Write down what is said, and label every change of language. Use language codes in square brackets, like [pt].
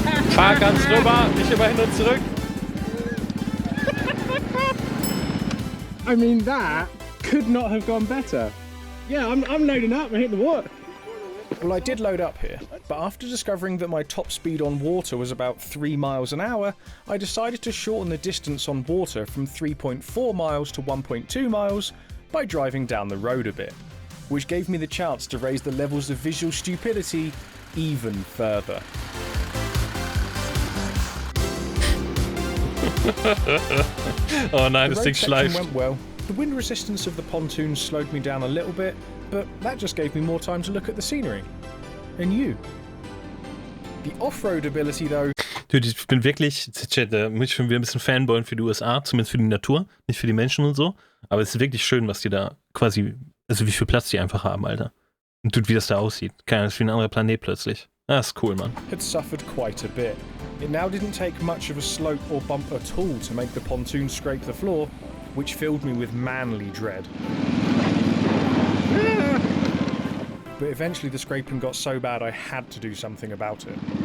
[de] Fahr ganz rüber, nicht immerhin und zurück. [en] I mean, that could not have gone better. Yeah, I'm loading up and hitting the water. Well, I did load up here, but after discovering that my top speed on water was about 3 miles an hour, I decided to shorten the distance on water from 3.4 miles to 1.2 miles by driving down the road a bit, which gave me the chance to raise the levels of visual stupidity even further. [de] Oh nein, [en] The section [de] schleift. [en] went well. The wind resistance of the pontoon slowed me down a little bit, but that just gave me more time to look at the scenery. And you. The Off-Road ability though. [de] Dude, ich bin wirklich, Chat, da muss ich schon wieder ein bisschen fanboyen für die USA, zumindest für die Natur, nicht für die Menschen und so. Aber es ist wirklich schön, was die da quasi, also wie viel Platz die einfach haben, Alter. Und dude, wie das da aussieht. Keine Ahnung, das ist wie ein anderer Planet plötzlich. Das ist cool, Mann. [en] Had suffered quite a bit. It now didn't take much of a slope or bump at all to make the pontoon scrape the floor, which filled me with manly dread. But eventually the scraping got so bad I had to do something about it.